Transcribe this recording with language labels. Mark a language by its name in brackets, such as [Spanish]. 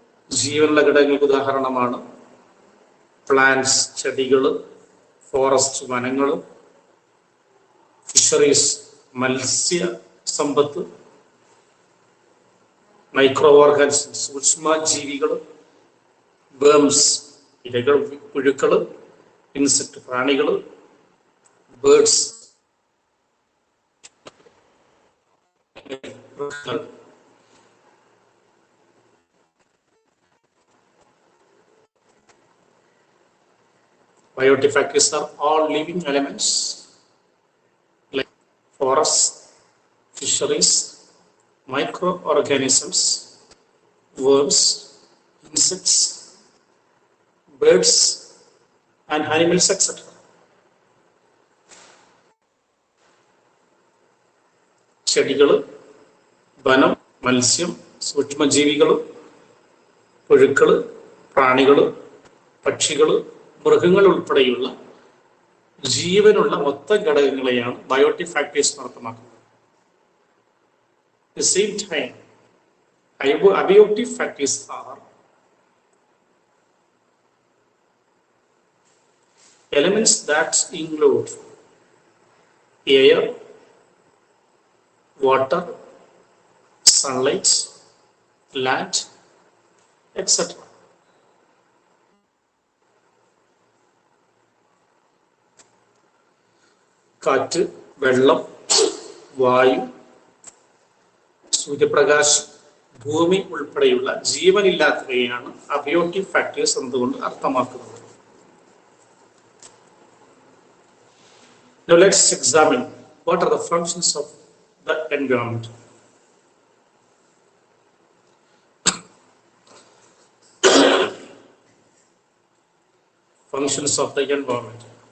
[Malayalam] ജീവനുള്ള ഘടകങ്ങൾക്ക് ഉദാഹരണമാണ് പ്ലാന്റ്സ്, ചെടികൾ, ഫോറസ്റ്റ്, വനങ്ങൾ, ഫിഷറീസ്, മത്സ്യ സമ്പത്ത്, മൈക്രോ ഓർഗാനിസംസ്, സൂക്ഷ്മജീവികൾ, വേംസ്, ഇരകൾ, പുഴുക്കൾ, ഇൻസെക്ട് പ്രാണികൾ, [English] birds, biotic factors are all living elements like forests, fisheries, microorganisms, worms, insects, birds, and animals, etc. [Malayalam] ചെടികൾ, വനം, മത്സ്യം, സൂക്ഷ്മജീവികൾ, പുഴുക്കൾ, പ്രാണികൾ, പക്ഷികൾ, മൃഗങ്ങൾ ഉൾപ്പെടെയുള്ള ജീവനുള്ള മൊത്തം ഘടകങ്ങളെയാണ് ബയോട്ടിക് ഫാക്ടേഴ്സ് അർത്ഥമാക്കുന്നത്. [English] At the same time, abiotic factors are elements that include air, water, sunlight, land, etc. [Malayalam] കാറ്റ്, വെള്ളം, വായു, സൂര്യപ്രകാശം, ഭൂമി ഉൾപ്പെടെയുള്ള ജീവനില്ലാത്തവയാണ് അബയോട്ടിക് ഫാക്ടേഴ്സ് എന്നതുകൊണ്ട് അർത്ഥമാക്കുന്നത്. [English] Now let's examine what are the functions of the environment. Functions of the environment.